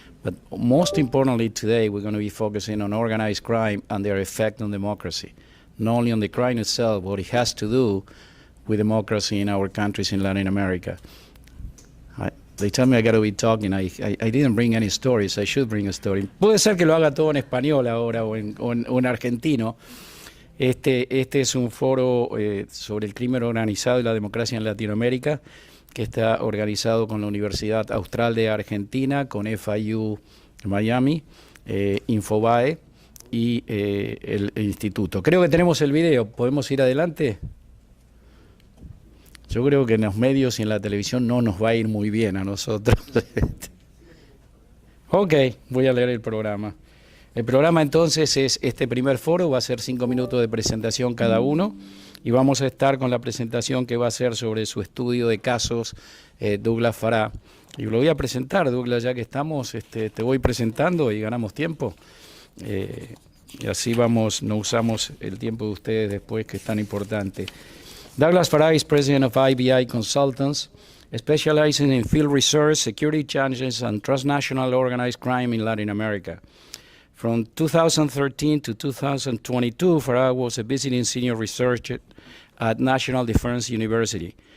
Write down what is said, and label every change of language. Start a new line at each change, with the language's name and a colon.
English: But most importantly today, we're going to be focusing on organized crime and their effect on democracy. Not only on the crime itself, but it has to do with democracy in our countries in Latin America. They tell me I got to be talking. I didn't bring any stories. I should bring a story.
Spanish: Puede ser que lo haga todo en español ahora o en argentino. Este es un foro sobre el crimen organizado y la democracia en Latinoamérica, que está organizado con la Universidad Austral de Argentina, con FIU Miami, INFOBAE y el instituto. Creo que tenemos el video. ¿Podemos ir adelante? Yo creo que en los medios y en la televisión no nos va a ir muy bien a nosotros. Ok, voy a leer el programa. El programa entonces es este primer foro, va a ser 5 minutos de presentación cada uno y vamos a estar con la presentación que va a ser sobre su estudio de casos Douglas Farah. Y lo voy a presentar, Douglas, ya que estamos, te voy presentando y ganamos tiempo. Y así vamos, no usamos el tiempo de ustedes después, que es tan importante.
English: Douglas Farah is president of IBI Consultants, specializing in field research, security challenges, and transnational organized crime in Latin America. From 2013 to 2022, Farah was a visiting senior researcher at National Defense University.